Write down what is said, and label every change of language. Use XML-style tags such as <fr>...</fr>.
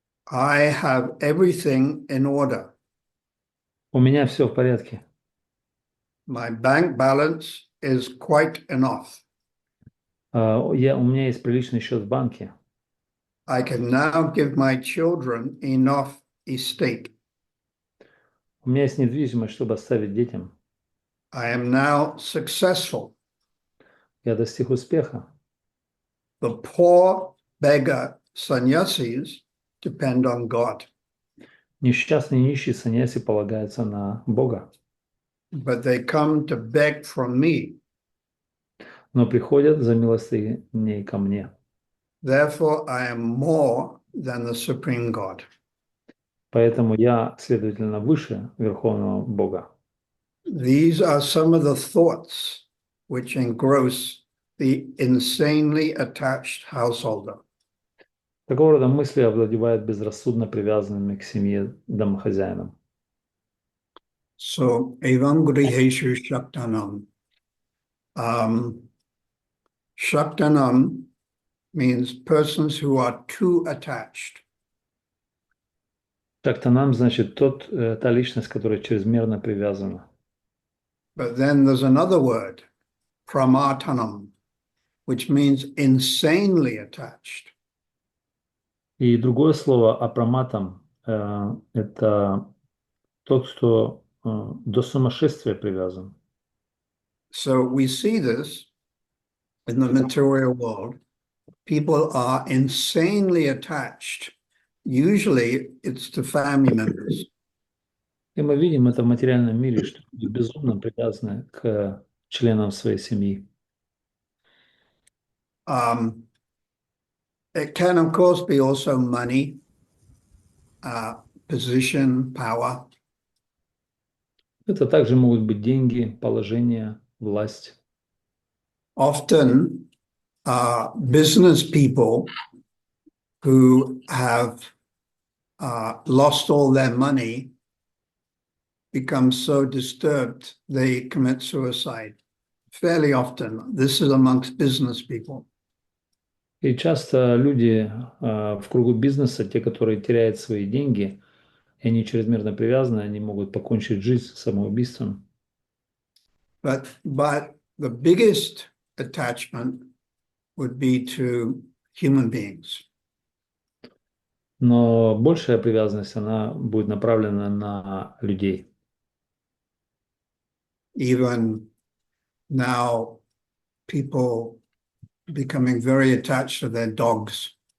<en>I have everything in order.</en> <ru>У меня все в порядке.</ru> <en>My bank balance is quite enough.</en> <ru>У меня есть приличный счет в банке.</ru> <en>I can now give my children enough estate.</en> <ru>У меня есть недвижимость, чтобы оставить детям.</ru> <en>I am now successful.</en> <ru>Я достиг успеха.</ru> <en>The poor beggar sannyasis depend on God,</en> <ru>Несчастные нищие саньяси полагаются на Бога,</ru> <en>but they come to beg from me.</en> <ru>но приходят за милостыней ко мне.</ru> <en>Therefore, I am more than the supreme God.</en> <ru>Поэтому я, следовательно, выше Верховного Бога.</ru> <en>These are some of the thoughts which engross the insanely attached householder.</en> <ru>Такого рода мысли овладевают безрассудно привязанными к семье домохозяином.</ru> <sa>So, evam griheshu shaktanam.</sa> <en>Shaktanam means persons who are too attached.</en> <ru>Шактанам значит та личность, которая чрезмерно привязана.</ru> <en>But then there's another word, pramatanam, which means insanely attached.</en> <ru>И другое слово апраматам это тот, кто до сумасшествия привязан.</ru> <en>So we see this in the material world. People are insanely attached. Usually it's to family members.</en> <ru>И мы видим это в материальном мире, что люди безумно привязаны к членам своей семьи.</ru> <en>It can, of course, be also money, position, power.</en> <ru>Это также могут быть деньги, положение, власть.</ru> <en>Often, business people who have lost all their money become so disturbed they commit suicide. Fairly often, this is amongst business people.</en> <ru>И часто люди в кругу бизнеса, те, которые теряют свои деньги, и они чрезмерно привязаны, они могут покончить жизнь самоубийством.</ru> <en>But the biggest attachment would be to human beings.</en> <ru>Но большая привязанность, она будет направлена на людей.</ru> <en>Even now, people becoming very attached to their dogs.</en>